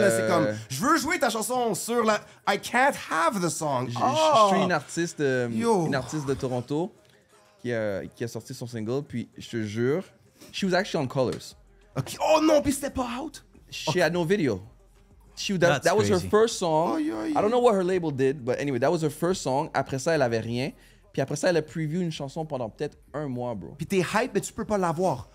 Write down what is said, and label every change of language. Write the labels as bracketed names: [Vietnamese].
[French] Là, c'est comme, je veux jouer ta chanson sur la... [English] I can't have the song. [French] Je suis une artiste de Toronto qui a sorti son single, puis je te jure, [English] she was actually on Colors. Okay. [French] Oh non, puis c'était pas out. [English] She had no video. That was her crazy. first song. Oh, yeah. I don't know what her label did, but anyway, that was her first song. [French] Après ça, elle avait rien. Puis après ça, elle a preview une chanson pendant peut-être un mois, bro. Puis t'es hype, mais tu peux pas l'avoir.